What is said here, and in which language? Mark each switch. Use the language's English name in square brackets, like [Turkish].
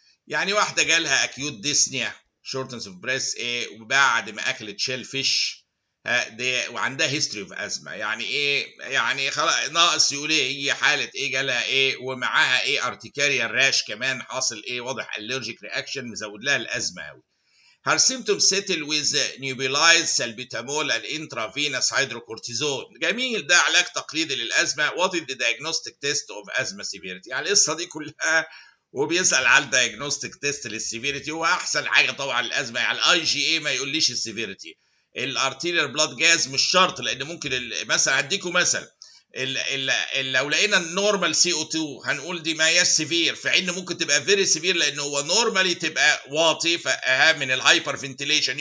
[Arabic] يعني واحدة جالها [English] acute dyspnea shortness of breath [Arabic] وبعد ما أكلت shellfish دي وعندها هيستوري اوف ازمه. يعني ايه؟ يعني خلاص ناقص يقول ايه هي حاله ايه جالها ايه ومعاها ايه ارتكاريال راش كمان حاصل ايه واضح الرجيك رياكشن مزود لها الازمه قوي. [English] Her symptoms settle with nebulized salbutamol and intravenous hydrocortisone. [Arabic] جميل، ده علاج تقليدي للازمه. [English] What is the diagnostic test of asthma severity؟ [Arabic] يعني القصه دي كلها وبيسال على الدايجنوستيك تيست للسيفيريتي. هو احسن حاجه طبعا الازمه يعني الاي جي اي ما يقوليش السيفيريتي. الارتيريال بلاد جاز مش شرط، لان ممكن مثلا هديكم مثل لو لقينا النورمال سي او 2 هنقول دي ما هي سيفير، في حين ممكن تبقى فيري سيفير لان هو نورمالي تبقى واطي من الهايبر فنتيليشن.